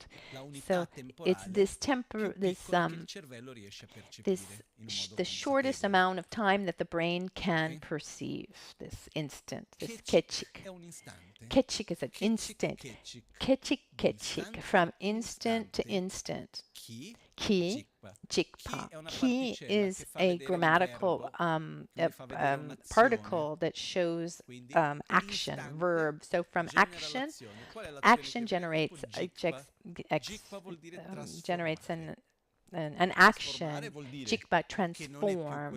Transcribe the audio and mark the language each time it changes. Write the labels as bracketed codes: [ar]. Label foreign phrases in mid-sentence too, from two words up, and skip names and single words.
[en] So it's this the shortest amount of time that the brain can perceive, this instant, this kechik. Kechik is an instant. Kechik, from instant to instant. [bo] Ki, jikpa. [en] Ki is a grammatical particle that shows action, verb. So from action generates generates an action. Jikpa, transform.